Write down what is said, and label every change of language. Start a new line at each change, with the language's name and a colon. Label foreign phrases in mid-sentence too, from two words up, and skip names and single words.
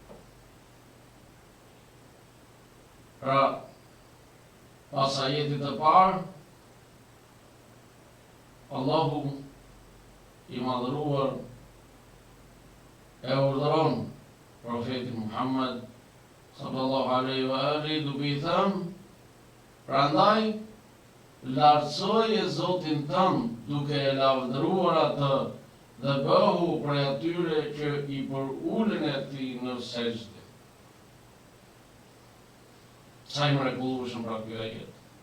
Albanian: Pra, pas ajetit të parë, Allahu i madhëruar e urdhëron profetin Muhammed
Arabic: صلى الله عليه وآله
Albanian: duke i thënë: prandaj lartësoje Zotin tënd duke e lavdëruar atë dhe bëhu prej atyre që i përulen e tij në sejdë. Sa i mrekullueshëm pra ky ajet.